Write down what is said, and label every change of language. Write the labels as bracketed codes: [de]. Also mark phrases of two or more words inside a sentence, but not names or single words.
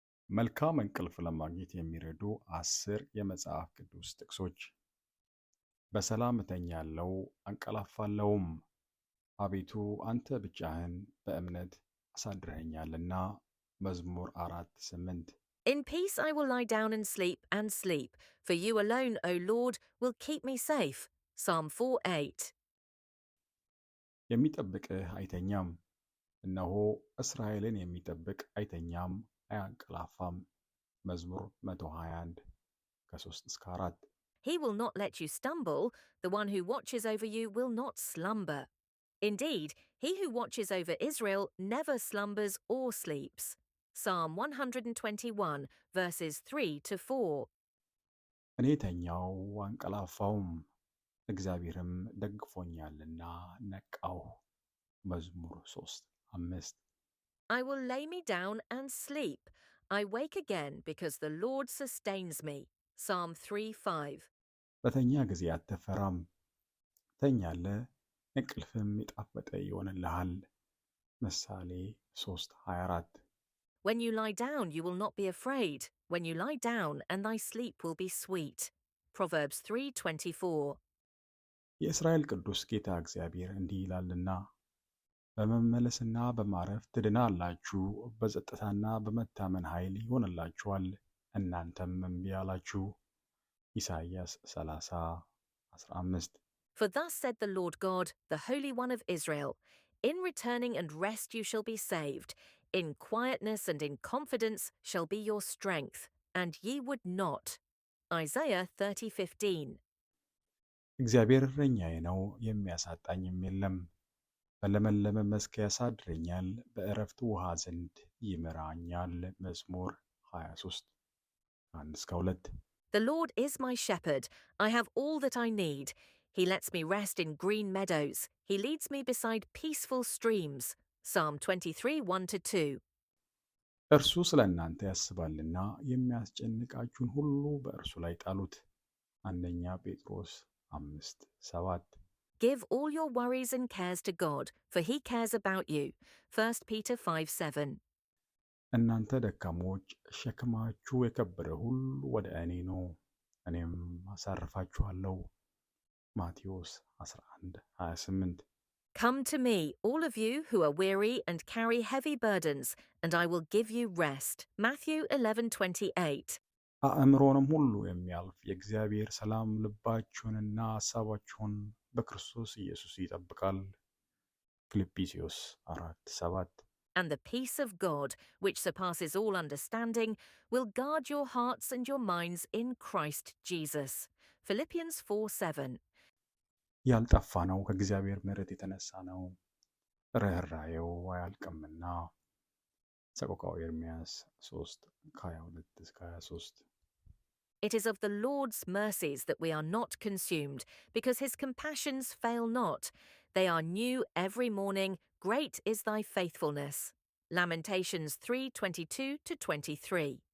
[am] መልካም እንቅልፍ ለማግኘት የሚረዱ 10 የመጽሐፍ ቅዱስ ጥቅሶች። በሰላም እተኛለሁ አንቀላፋለሁም፣ አቤቱ አንተ ብቻህን በእምነት አሳድረኸኛልና። መዝሙር 4:8። [en] In peace I will lie down and sleep, for you alone, O Lord, will keep me safe. Psalm 4:8. [am] የሚጠብቅህ አይተኛም፣ እነሆ እስራኤልን የሚጠብቅ አይተኛም አያንቀላፋም። መዝሙር 121 ከ3-4። [en] He will not let you stumble, the one who watches over you will not slumber. Indeed, he who watches over Israel never slumbers or sleeps. Psalm 121, verses 3-4. [am] እኔ ተኛው አንቀላፋውም፣ እግዚአብሔርም ደግፎኛልና ነቃሁ። መዝሙር 3:5። [en] I will lay me down and sleep. I wake again because the Lord sustains me. Psalm 3:5. [am] በተኛ ጊዜ አትፈራም፣ ተኛለህ፣ እንቅልፍም የጣፈጠ ይሆንልሃል። ምሳሌ 3:24። [en] When you lie down, you will not be afraid. When you lie down, and thy sleep will be sweet. Proverbs 3:24. [am] የእስራኤል ቅዱስ ጌታ እግዚአብሔር እንዲህ ይላልና፣ በመመለስና በማረፍ ትድናላችሁ፣ በጸጥታና በመታመን ኃይል ይሆንላችኋል፣ እናንተም እምቢ አላችሁ። ኢሳይያስ 30:15። [en] For thus said the Lord God, the Holy One of Israel, in returning and rest you shall be saved, in quietness and in confidence shall be your strength, and ye would not. Isaiah 30:15. [am] እግዚአብሔር እረኛዬ ነው፣ የሚያሳጣኝም የለም። በለመለመ መስክ ያሳድረኛል፣ በዕረፍት ውኃ ዘንድ ይመራኛል። መዝሙር 23:1-2። [en] The Lord is my shepherd, I have all that I need. He lets me rest in green meadows. He leads me beside peaceful streams. Psalm 23:1-2. [am] እርሱ ስለ እናንተ ያስባልና የሚያስጨንቃችሁን ሁሉ በእርሱ ላይ ጣሉት። አንደኛ ጴጥሮስ 5:7። [en] Give all your worries and cares to God, for he cares about you. 1 Peter 5:7. [am] እናንተ ደካሞች ሸክማችሁ የከበደ ሁሉ ወደ እኔ ኑ፣ እኔም አሳርፋችኋለሁ። ማቴዎስ 11:28። [en] Come to me, all of you who are weary and carry heavy burdens, and I will give you rest. Matthew 11:28. [am] አእምሮንም ሁሉ የሚያልፍ የእግዚአብሔር ሰላም ልባችሁንና ሐሳባችሁን በክርስቶስ ኢየሱስ ይጠብቃል። ፊልጵስዩስ 4:7። [en] And the peace of God, which surpasses all understanding, will guard your hearts and your minds in Christ Jesus. Philippians 4:7. [am] ያልጠፋ ነው ከእግዚአብሔር ምሕረት የተነሳ ነው፣ ርኅራኄው አያልቅምና። ሰቆቃወ ኤርምያስ 3:22-23። [en] It is of the Lord's mercies that we are not consumed, because his compassions fail not. They are new every morning. Great is thy faithfulness. Lamentations 3:22-23.